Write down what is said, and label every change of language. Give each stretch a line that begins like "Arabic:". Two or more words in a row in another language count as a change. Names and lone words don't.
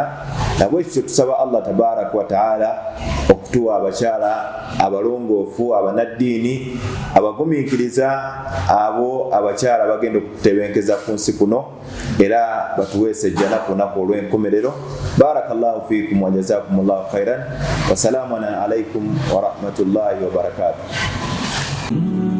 Ganda: Nabwe ekyo tusaba
Arabic: الله تبارك وتعالى
Ganda: okutuwa abakyala abalongoofu, abanaddiini, abagumiikiriza, abo abakyala bagenda okutebenkeza ku nsi kuno, era batuweese ejjana ku lunaku olw'enkomerero.
Arabic: بارك الله فيكم وجزاكم الله خيرا، وسلام عليكم ورحمة الله وبركاته.